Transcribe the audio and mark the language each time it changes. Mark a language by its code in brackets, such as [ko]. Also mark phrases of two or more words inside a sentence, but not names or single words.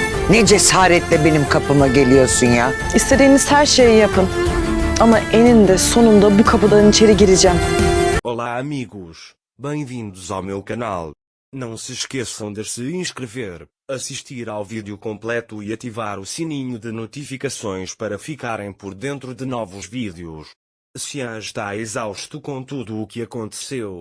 [tr] Ne cesaretle benim kapıma geliyorsun ya? İstediğiniz her şeyi yapın. Ama eninde sonunda bu kapıdan içeri gireceğim. [pt] Olá amigos, bem-vindos ao meu canal. Não se esqueçam de se inscrever, assistir ao vídeo completo e ativar o sininho de notificações para ficarem por dentro de novos vídeos. Xian está exausto com tudo o que aconteceu.